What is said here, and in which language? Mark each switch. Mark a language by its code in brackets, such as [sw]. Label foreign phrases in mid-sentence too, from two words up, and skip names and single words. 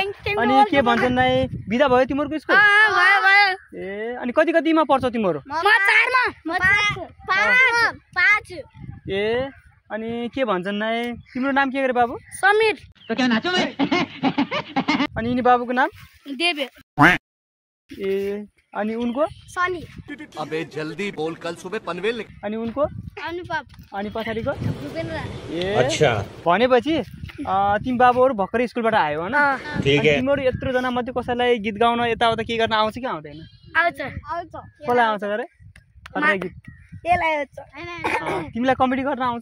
[ne] अनि के भन्छन् नै, बिदा भयो तिमीहरूको स्कुल? ए अनि कतिमा पढ्छौ तिमीहरू? ए अनि के भन्छन् नै, तिम्रो नाम के गरे बाबु? समीर। अनि यिनी बाबुको नाम? देव। ए अनि उनको? सनी। [hi] अबे जल्दी बोल, कल सुबह पनवेल। [ne] अनि उनको? अनुपम। अनि पछाडिको? भूपेन्द्र। ए अच्छा, भनेपछि तिमी बाबुहरू भर्खरै स्कुलबाट आयो होइन? [hi] ठीक है। [ne] तिमीहरू यत्रो जना मध्ये कसैलाई गीत गाउन यताउता के गर्न आउँछ कि आउँदैन? आउँछ। कसलाई आउँछ गरे? गीत तिमीलाई कमेडी गर्न आउँछ?